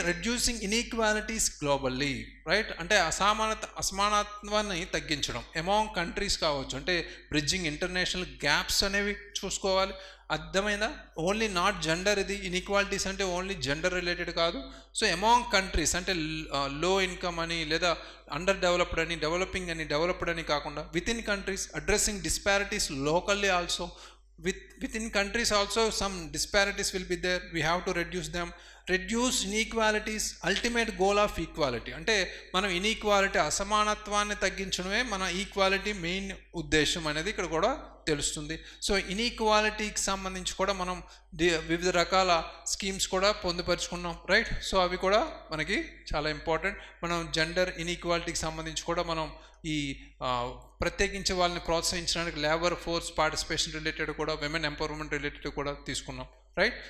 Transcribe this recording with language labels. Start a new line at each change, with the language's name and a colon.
English: Reducing inequalities globally, right.
Telugu: అంటే అసమానత్వాన్ని తగ్గించడం among countries కావచ్చు, అంటే
English: bridging international gaps
Telugu: అనేవి చూసుకోవాలి. అర్థమైందా?
English: only not gender,
Telugu: ఇది ఇన్ఈక్వాలిటీస్ అంటే ఓన్లీ జెండర్ రిలేటెడ్ కాదు. సో అమాంగ్ కంట్రీస్ అంటే లో ఇన్కమ్ అని, లేదా అండర్ డెవలప్డ్ అని, డెవలపింగ్ అని, డెవలప్డ్ అని కాకుండా
English: Within countries, addressing disparities locally also. Within countries also some disparities will be there, we have to reduce them. Reduce inequalities, ultimate goal of equality.
Telugu: అంటే మనం inequality అసమానత్వాన్ని తగ్గించడమే మన equality main ఉద్దేశం అనేది ఇక్కడ కూడా తెలుస్తుంది. సో ఇన్ఈక్వాలిటీకి సంబంధించి కూడా మనం వివిధ రకాల స్కీమ్స్ కూడా పొందుపరుచుకున్నాం, రైట్. సో అవి కూడా మనకి చాలా ఇంపార్టెంట్. మనం జెండర్ ఇన్ఈక్వాలిటీకి సంబంధించి కూడా మనం ఈ ప్రత్యేకించి వాళ్ళని ప్రోత్సహించడానికి లేబర్ ఫోర్స్ పార్టిసిపేషన్ రిలేటెడ్ కూడా, విమెన్ ఎంపవర్మెంట్ రిలేటెడ్ కూడా తీసుకున్నాం, రైట్.